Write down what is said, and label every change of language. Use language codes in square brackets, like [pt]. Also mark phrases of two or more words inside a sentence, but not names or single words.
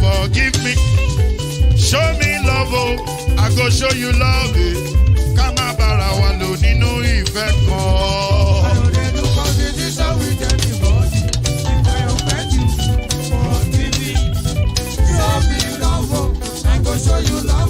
[pcm] forgive me. Show me love, oh, I go show you love. [yo] Ká má bára wa lò nínú ìfẹ́ kan. [pcm] I no dey do competition with anybody. If I offend you, forgive me. Show me love, oh, I go show you love.